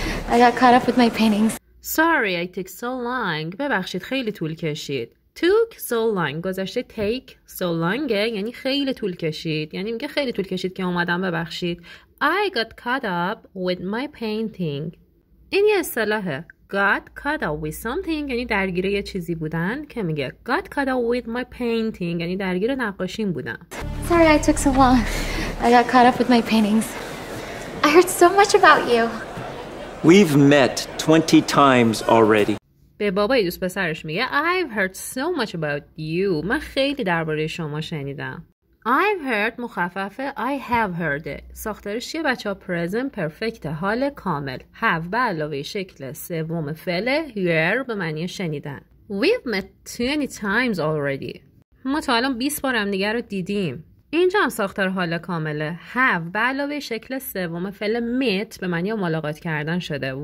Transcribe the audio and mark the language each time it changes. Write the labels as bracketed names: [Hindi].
[English] I got caught up with my paintings. Sorry I took so long. [Persian] ببخشید خیلی طول کشید. [English] Took so long گذشته take so long [Persian] یعنی خیلی طول کشید. یعنی میگه خیلی طول کشید که اومدم ببخشید. [English] I got caught up with my painting. [Persian] این یه اصطلاحه. [English] Got caught up with something [Persian] یعنی درگیر یه چیزی بودن که میگه [English] got caught up with my painting [Persian] یعنی درگیر نقاشیم بودم. [English] Sorry I took so long. I got caught up with my paintings. I heard so much about you. We've met 20 times already. [Persian] به بابای دوست پسرش میگه [English] I've heard so much about you. [Persian] من خیلی درباره شما شنیدم. [English] I've heard [Persian] مخففه [English] I have heard. [Persian] ساختارش چیه بچه ها؟ present perfect حال کامل. have به علاوه شکل سوم فعل hear به معنی شنیدن. [English] We've met 20 times already. [Persian] ما تا الان 20 بار هم دیگه رو دیدیم. اینجا هم ساختار حال کامله. have به علاوه شکل سوم فعل met به معنی ملاقات کردن شده.